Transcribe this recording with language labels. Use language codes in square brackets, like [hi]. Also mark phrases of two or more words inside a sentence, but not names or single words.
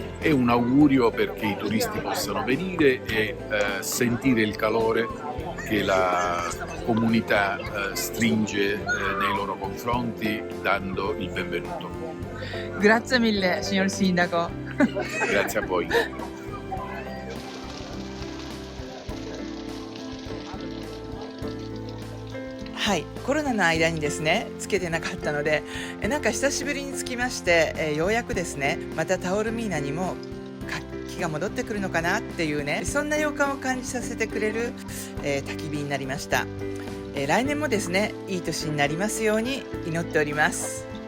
[it] È un augurio perché i turisti possano venire e sentire il calore che la comunità stringe nei loro confronti, dando il benvenuto. Grazie mille, signor Sindaco. Grazie a voi. [ja] はい、コロナの間にですねつけてなかったので、なんか久しぶりにつきまして、ようやくですねまたタオルミーナにも活気が戻ってくるのかなっていうね、そんな予感を感じさせてくれる、焚き火になりました。来年もですねいい年になりますように祈っております。